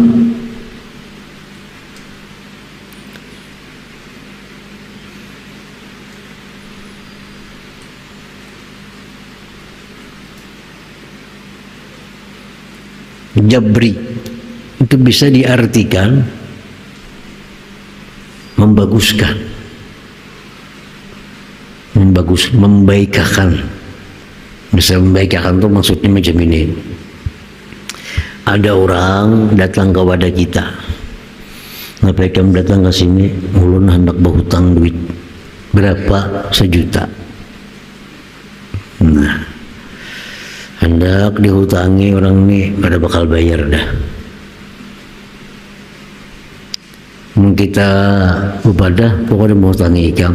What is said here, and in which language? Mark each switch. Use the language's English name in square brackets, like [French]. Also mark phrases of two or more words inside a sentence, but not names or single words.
[Indonesian] jabri itu bisa diartikan membaguskan, membaikakan. Bisa membaikakan itu maksudnya macam ini. Ada orang datang kepada kita, ngapain kamu datang ke sini? [Banjar] Ulun hendak berhutang duit berapa, 1 juta. [Indonesian] Nah, hendak dihutangi orang ini, pada bakal bayar dah. [Banjar] Kita kepada pokoknya mau hutangi ikam.